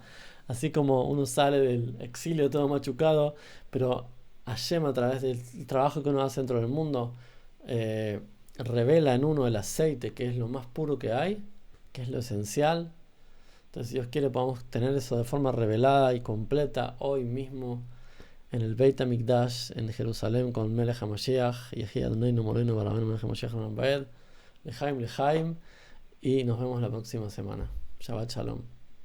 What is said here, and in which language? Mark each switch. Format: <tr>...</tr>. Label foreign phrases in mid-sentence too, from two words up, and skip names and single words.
<es>Así como uno sale del exilio todo machucado, pero Hashem, a través del trabajo que uno hace dentro del mundo, revela en uno el aceite, que es lo más puro que hay, que es lo esencial. Entonces, si Dios quiere, podamos tener eso de forma revelada y completa hoy mismo en el Beit HaMikdash en Jerusalén con</es> <he>מלך המשיח, יחי אדוננו מורנו ורבנו מלך המשיח לחיים לחיים,</he> <es>y nos vemos la próxima semana.</es> <he>שבת שלום.</he>